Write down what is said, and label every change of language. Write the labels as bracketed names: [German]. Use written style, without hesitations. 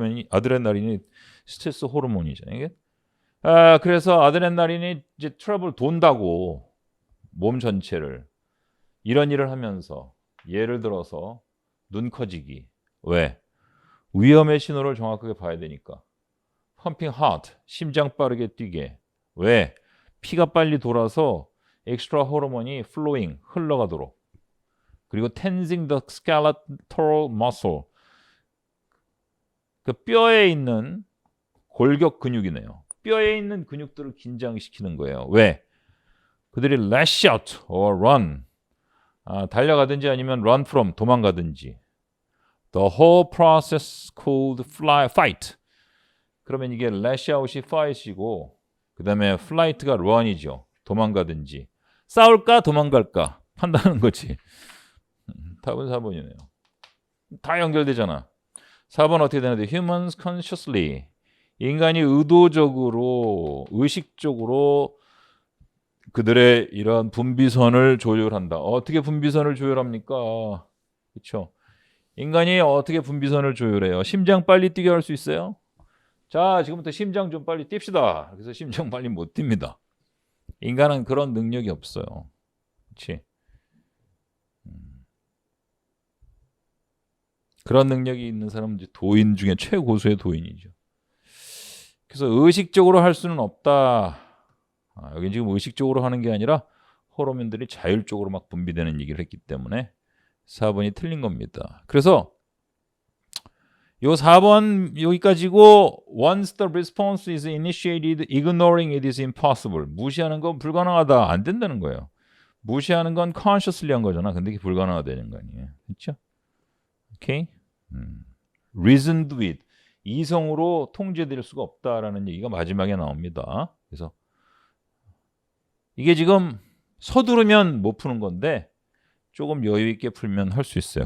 [Korean] 아드레날린이 스트레스 호르몬이죠. 이게 그래서 아드레날린이 이제 트러블 돈다고 몸 전체를 이런 일을 하면서 예를 들어서 눈 커지기. 왜? 위험의 신호를 정확하게 봐야 되니까. 펌핑 하트, 심장 빠르게 뛰게. 왜? 피가 빨리 돌아서 엑스트라 호르몬이 flowing, 흘러가도록. [English] 그리고 tensing the skeletal muscle. [Korean] 그 뼈에 있는 골격 근육이네요. 뼈에 있는 근육들을 긴장시키는 거예요. 왜? [English] 그들이 lash out or run. [Korean] 달려가든지 아니면 run from, 도망가든지. [English] The whole process called fight. [Korean] 그러면 이게 lash out 이 fight이고 그 다음에 flight가 run이죠. 도망가든지. 싸울까 도망갈까 판단하는 거지. 답은 4번이네요. 다 연결되잖아. 4번 어떻게 되는데 humans consciously. 인간이 의도적으로 의식적으로 그들의 이러한 분비선을 조율한다. 어떻게 분비선을 조율합니까? 그렇죠? 인간이 어떻게 분비선을 조율해요? 심장 빨리 뛰게 할 수 있어요? 자, 지금부터 심장 좀 빨리 뜁시다. 그래서 심장 빨리 못 뜁니다. 인간은 그런 능력이 없어요. 그렇지? 그런 능력이 있는 사람은 이제 도인 중에 최고수의 도인이죠. 그래서 의식적으로 할 수는 없다. 여기 지금 의식적으로 하는 게 아니라 호르몬들이 자율적으로 막 분비되는 얘기를 했기 때문에 4번이 틀린 겁니다. [English] 그래서 요 4번 여기까지고 once the response is initiated, ignoring it is impossible. [Korean] 무시하는 건 불가능하다. 안 된다는 거예요. 무시하는 건 consciously 한 거잖아. 근데 이게 불가능하다는 거 아니에요. 그렇죠? 오케이? reasoned with. 이성으로 통제될 수가 없다라는 얘기가 마지막에 나옵니다. 그래서 이게 지금 서두르면 못 푸는 건데 조금 여유 있게 풀면 할 수 있어요.